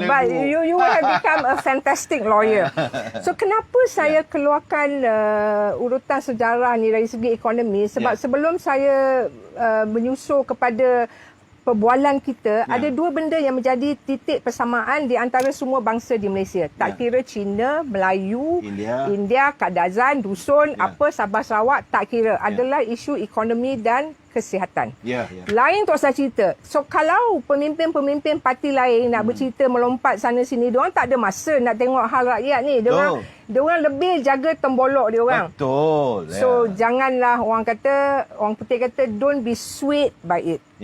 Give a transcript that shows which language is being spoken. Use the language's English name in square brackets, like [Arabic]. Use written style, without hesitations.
[English] But you have become a fantastic lawyer. [Malay] So kenapa saya keluarkan urutan sejarah ni dari segi ekonomi? Sebab sebelum saya menyusul kepada perbualan kita, ada dua benda yang menjadi titik persamaan di antara semua bangsa di Malaysia. Tak kira Cina, Melayu, India, Kadazan, Dusun, apa Sabah Sarawak, tak kira. Adalah isu ekonomi dan kesihatan. Lain tak usah cerita. So kalau pemimpin-pemimpin parti lain nak bercerita melompat sana sini, diorang tak ada masa nak tengok hal rakyat ni. Diorang lebih jaga tembolok diorang. Betul. So janganlah orang putih kata [English] don't be swayed by it.